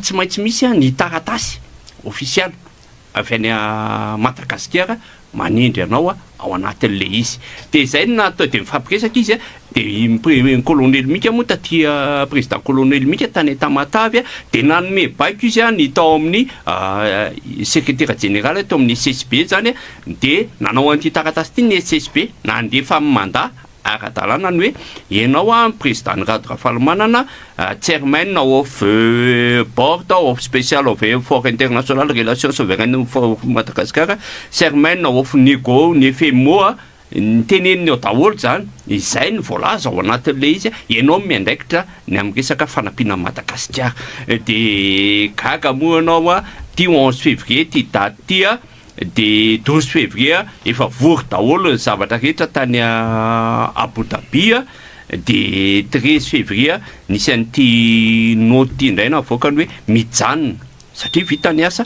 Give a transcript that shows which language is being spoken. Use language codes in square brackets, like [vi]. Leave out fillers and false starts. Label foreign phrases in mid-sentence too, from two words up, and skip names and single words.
[mg] tsy maintsy misy ny taratasy ofisialy avy any Madagasikara manindry anao ao anatin'le izy dia zay natao dia mifampiresaka izy dia colonel Mika moa taty président colonel Mika tany Tamatavy dia nanome baiko izy ny tao amin'ny secrétaire général tao amin'ny SSB zany dia nanao an'ity taratasy ity ny SSB nandefa amin'ny mandat ara-dalàna ny hoe ianao président ny Rato Rafalimanana [en] chairman of board of special of for international relations souveraines for Madagascar chairman of nego [mg] ny FMO ny teneniny ao daholo zany izay ny voalaza ao anatin'le izy ianao miandraikitra ny amin'ny resaka fanampiana Madagasikara dia gaga moa ianao ty 11 février ty daty ty de 12 février efa vory daholo ny zavatra rehetra tany Abu Dhabi de 13 février nisy an'ity noty indray navoakany hoe mijanona satria vita ny asa